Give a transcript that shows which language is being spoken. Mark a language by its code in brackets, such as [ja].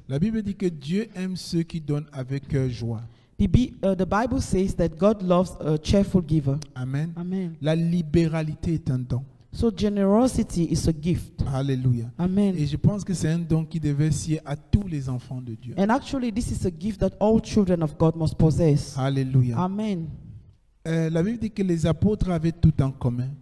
[fr] La Bible dit que Dieu aime ceux qui donnent avec cœur joie. [en] The Bible says that God loves a cheerful giver. Amen. Amen. [fr] La libéralité est un don. [en] So generosity is a gift. [fr] Alléluia. [en] Amen. [fr] Et je pense que c'est un don qui devait sier à tous les enfants de Dieu. [en] And actually, this is a gift that all children of God must possess. [fr] Alléluia. [en] Amen. [fr] La Bible dit que les apôtres avaient tout en commun.